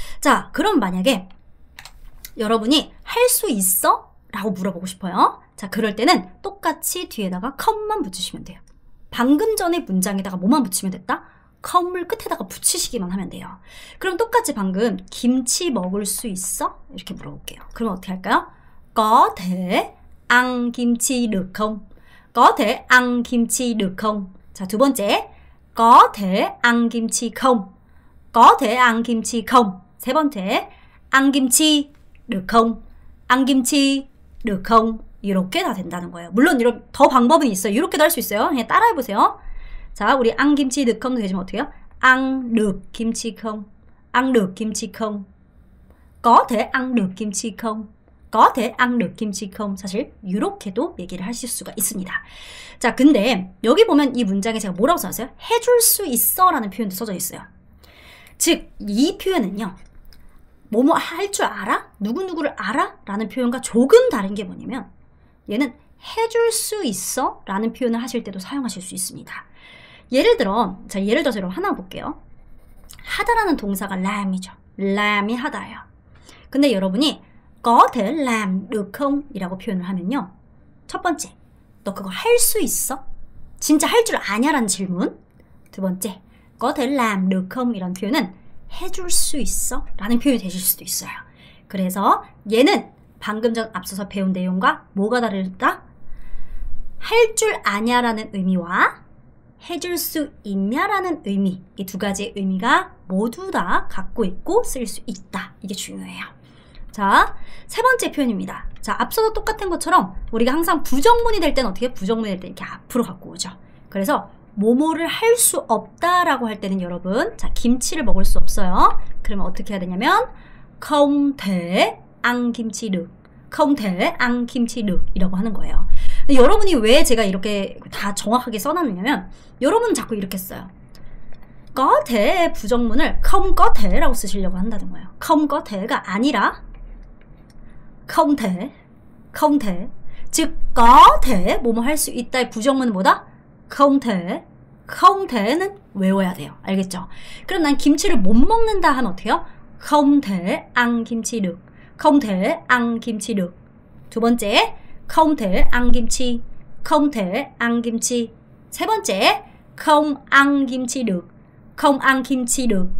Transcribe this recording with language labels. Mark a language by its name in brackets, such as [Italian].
[Korean] 자, 그럼 만약에 여러분이 할 수 있어? 라고 물어보고 싶어요. 자, 그럴 때는 똑같이 뒤에다가 컴만 붙이시면 돼요. 방금 전에 문장에다가 뭐만 붙이면 됐다? 컴을 끝에다가 붙이시기만 하면 돼요. 그럼 똑같이 방금 김치 먹을 수 있어? 이렇게 물어볼게요. 그럼 어떻게 할까요? [Vietnamese] Có thể ăn kim chi được không? Có thể ăn kim chi được không? [Korean] 자, 두 번째. [Vietnamese] Có thể ăn kim chi không? Có thể ăn kim chi không? [Korean] 세 번째. [Vietnamese] ăn kim chi được không? ăn kim chi được không? [Korean] 이렇게 다 된다는 거예요. 물론 이런 더 방법은 있어요. 이렇게도 할 수 있어요. 그냥 따라해보세요. 자, 우리 [Vietnamese] ăn kim chi được không [Korean] 되시면 어떻게 해요? [Vietnamese] ăn được kim chi không? ăn được kim chi không? có thể ăn được kim chi không? có thể ăn được kim chi không? [Korean] 사실 이렇게도 얘기를 하실 수가 있습니다. 자, 근데 여기 보면 이 문장에 제가 뭐라고 써놨어요? 해줄 수 있어 라는 표현도 써져 있어요. 즉, 이 표현은요, 뭐뭐 할 줄 알아? 누구누구를 알아? 라는 표현과 조금 다른 게 뭐냐면 얘는 해줄 수 있어? 라는 표현을 하실 때도 사용하실 수 있습니다. 예를 들어서 여러분 하나 볼게요. 하다라는 동사가 람이죠. 람이 하다예요. 근데 여러분이 [Vietnamese] có thể làm được không? [Korean] 이라고 표현을 하면요. 첫 번째, 너 그거 할 수 있어? 진짜 할 줄 아냐? 라는 질문. 두 번째, [Vietnamese] có thể làm được không? [Korean] 이런 표현은 해줄 수 있어? 라는 표현이 되실 수도 있어요. 그래서 얘는 방금 전 앞서서 배운 내용과 뭐가 다르다? 할 줄 아냐라는 의미와 해줄 수 있냐라는 의미, 이 두 가지의 의미가 모두 다 갖고 있고 쓸 수 있다. 이게 중요해요. 자, 세 번째 표현입니다. 자, 앞서도 똑같은 것처럼 우리가 항상 부정문이 될 때는 어떻게? 부정문이 될 때 이렇게 앞으로 갖고 오죠. 그래서 뭐뭐를 할 수 없다라고 할 때는 여러분, 자, 김치를 먹을 수 없어요. 그러면 어떻게 해야 되냐면 [Vietnamese] không thể ăn kimchi được, không thể ăn kimchi được [Korean] 이라고 하는 거예요. 근데 여러분이 왜 제가 이렇게 다 정확하게 써놨냐면 여러분은 자꾸 이렇게 써요. có thể 부정문을 [Vietnamese] không có thể [Korean] 라고 쓰시려고 한다는 거예요. [Vietnamese] không có the가 [Korean] 아니라 [Vietnamese] không thể, không thể. [Korean] 즉 [Vietnamese] có thể [Korean] 뭐뭐 할 수 있다의 부정문은 뭐다? [Vietnamese] không thể, không the는 [Korean] 외워야 돼요. 알겠죠? 그럼 난 김치를 못 먹는다 하면 어떻게 해요? [Vietnamese] không thể ăn kimchi được, không thể ăn kimchi được. [Korean] 두 번째, [Vietnamese] không thể ăn kimchi, không thể ăn kimchi. [Korean] 세 번째, [Vietnamese] không ăn kimchi được, không ăn kimchi được.